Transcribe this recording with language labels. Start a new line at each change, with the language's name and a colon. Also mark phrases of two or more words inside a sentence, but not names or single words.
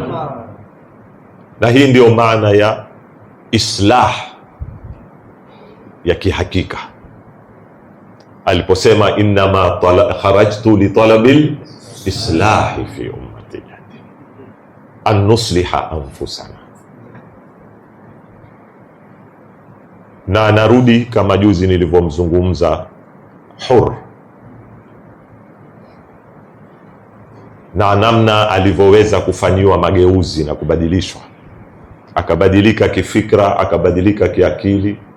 Swahili: Na hii ndio maana ya islah, ya kihakika aliposema
Arabic: إنما خرجت لطلب الإصلاح في أمتي أن نصلح أنفسنا.
Swahili: Na anarudi kama juzi nilivyomzungumza Hur na namna alivyoweza kufanyiwa mageuzi na kubadilishwa, akabadilika kifikra, akabadilika kiakili.